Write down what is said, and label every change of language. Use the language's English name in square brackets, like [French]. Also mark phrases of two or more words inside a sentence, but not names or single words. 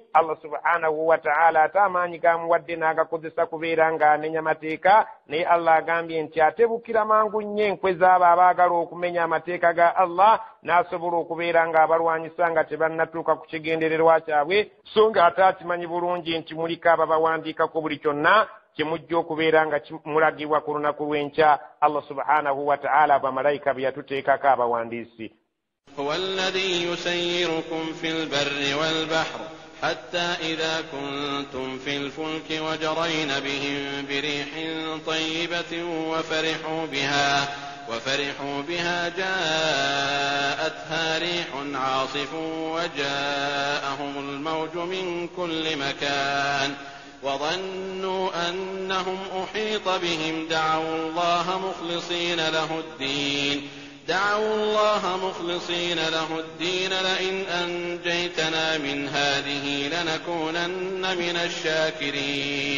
[Arabic] الله سبحانه وتعالى [Ganda] ate amaanyi gamuwadde n'agakozesa kubeera ng'amenya mateeka, naye Allah agambye nti atebukira mangu nnyo enkwe z'abo abaagala okumenya amateeka ga Allah, n'asobola okubeera ng'abalwanyisa nga tebannatuuka ku kigendererwa kyabwe, so nga ate akimanyi bulungi nti muliko ababawandiikako buli kyonna kimujja okubeera nga kimulagibwa ku lunaku lw'enkya. [Arabic] الله سبحانه وتعالى [Ganda] bamalayika be yatuteekako abawandiisi. [Arabic] هو الذي يسيركم في البر والبحر حتى إذا كنتم في الفلك وجرين بهم بريح طيبة وفرحوا بها جاءتها ريح عاصف وجاءهم الموج من كل مكان وظنوا أنهم أحيط بهم دعوا الله مخلصين له الدين لئن أنجيتنا من هذه لنكونن من الشاكرين.